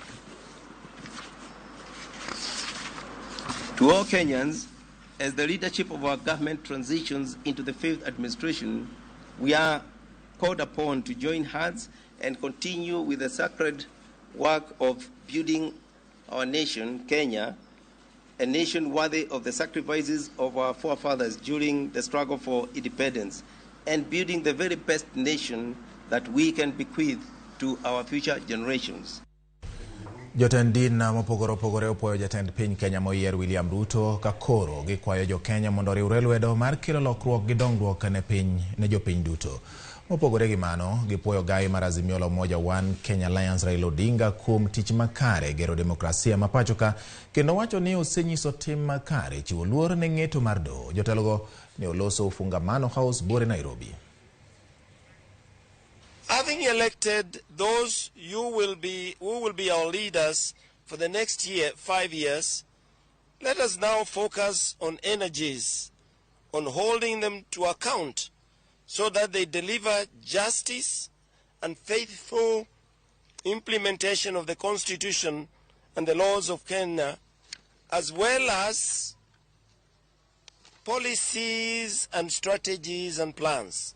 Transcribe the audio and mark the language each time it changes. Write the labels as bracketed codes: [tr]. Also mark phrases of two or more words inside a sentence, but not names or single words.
[en] To all Kenyans, as the leadership of our government transitions into the fifth administration, we are called upon to join hands and continue with the sacred work of building our nation, Kenya, a nation worthy of the sacrifices of our forefathers during the struggle for independence, and building the very best nation that we can bequeath to our future generations. [luo] Jotend din mopogore opogore opuoyo jatend piny Kenya moyier William Ruto kakoro gikwayo jo Kenya mondo riwre lwedo mar kelo lokruok gi dongruok ne jopiny duto. Mopogore gi mano, gipuoyo gai mar Azimio la Umoja One Kenya Alliance Raila Odinga kuom tich makare gero demokrasia mapachoka kendo wacho ni osenyiso tim makare chiwo luor ne ng'eto mar doho. Jotelogo ne oloso Fungamano House bore Nairobi. [en] Having elected those who will be our leaders for the next 5 years, let us now focus on energies, on holding them to account so that they deliver justice and faithful implementation of the Constitution and the laws of Kenya, as well as policies and strategies and plans.